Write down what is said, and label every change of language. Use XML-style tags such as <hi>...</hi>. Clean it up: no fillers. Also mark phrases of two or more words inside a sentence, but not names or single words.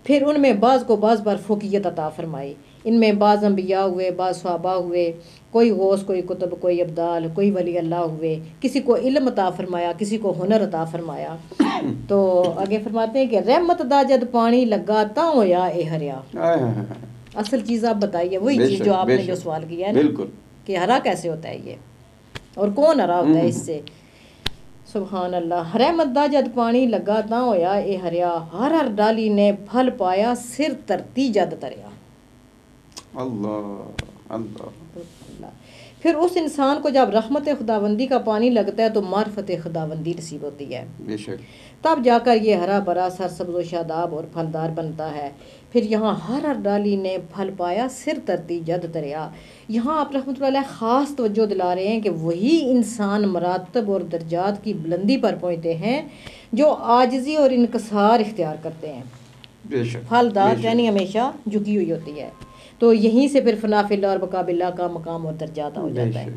<ur>پھر ان میں بعض کو بعض بار فوقیت عطا فرمائی. ان میں بعض انبیاء ہوئے، بعض صحابہ ہوئے، کوئی غوث، کوئی قطب، کوئی ابدال، کوئی ولی اللہ ہوئے. کسی کو علم عطا فرمایا، کسی کو ہنر عطا فرمایا.</ur> <pa>تو آگے فرماتے ہیں کہ رحمت دا جد پانی لگا تا ہویا اے ہریا.</pa> <ur>اصل چیز آپ بتائیے، وہی چیز جو آپ نے جو سوال کیا ہے نا کہ ہرا کیسے ہوتا ہے یہ، اور کون ہرا ہوتا ہے اس سے.</ur> <pa>سبحان اللہ. رحمت دا جد پانی لگا تا ہویا اے ہریا، ہر ہر ڈالی نے پھل پایا، سر ترتی جد تریا.</pa> <ur>اللہ اللہ. پھر اس انسان کو جب رحمت خداوندی کا پانی لگتا ہے تو معرفت خداوندی نصیب ہوتی ہے. بے شک. تب جا کر یہ ہرا بھرا سرسبز و شاداب اور پھلدار بنتا ہے.</ur> <pa>پھر یہاں ہر ہر ڈالی نے پھل پایا، سر ترتی جد تریا.</pa> <ur>یہاں آپ</ur> <ar>رحمۃ اللہ علیہ</ar> <ur>خاص توجہ دلا رہے ہیں کہ وہی انسان مراتب اور درجات کی بلندی پر پہنچتے ہیں جو عاجزی اور انکسار اختیار کرتے ہیں. بے شک. پھلدار یعنی ہمیشہ جھکی ہوئی ہوتی ہے. تو یہیں سے پھر</ur> <ar>فنا فی اللہ</ar> <ur>اور</ur> <ar>بقا باللہ</ar> <ur>کا مقام اور درجات ہو جاتا ہے.</ur>